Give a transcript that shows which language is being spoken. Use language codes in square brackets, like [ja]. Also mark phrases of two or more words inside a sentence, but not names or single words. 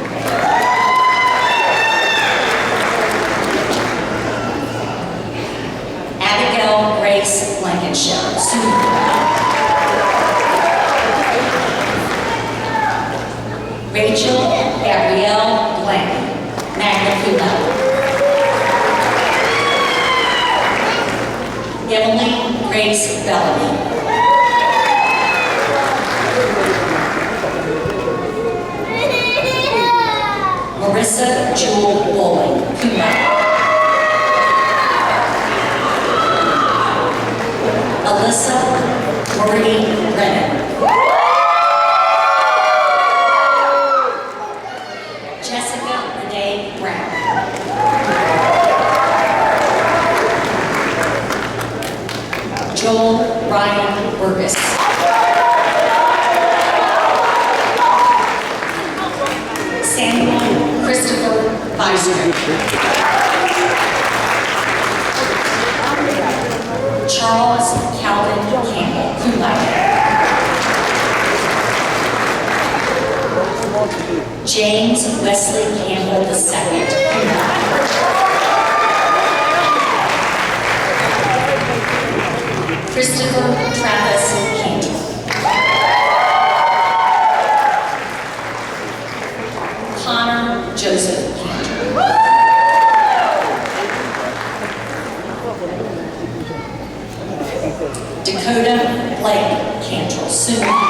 [en] Abigail Grace Blankenship. Rachel Gabrielle Blank, [la] magna cum laude. [en] Emily Grace Bellamy. Marissa Jewel Bowling, [la] cum laude. [en] Alyssa Marie Brennan. Jessica Renee Brown. Joel Ryan Burgess. Samuel Christopher Beister. Charles Calvin Campbell, [la] cum laude. [en] James Wesley Campbell II, [la] cum laude. [en] Christopher Travis Cantor. Connor Joseph Cantor. Dakota Blake Cantrell, summa.